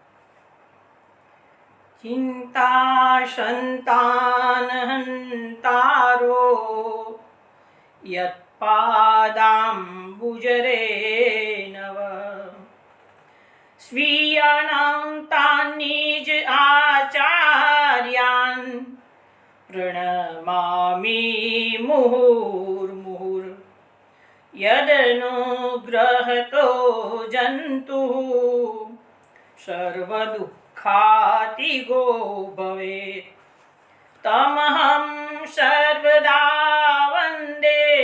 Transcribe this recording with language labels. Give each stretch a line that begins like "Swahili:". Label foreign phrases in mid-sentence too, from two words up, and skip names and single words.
Sanskrit: ચિંતા સંતાનહંતારો યત્પાદાંબુજરે નવ સ્વીયાનાં તાનિજ આચાર્યાન પ્रणमामि मुहुर्मुहुर् यदनुग्रहतो जन्तुः सर्वदुःखातिगो भवेत् तमहं सर्वदा वन्दे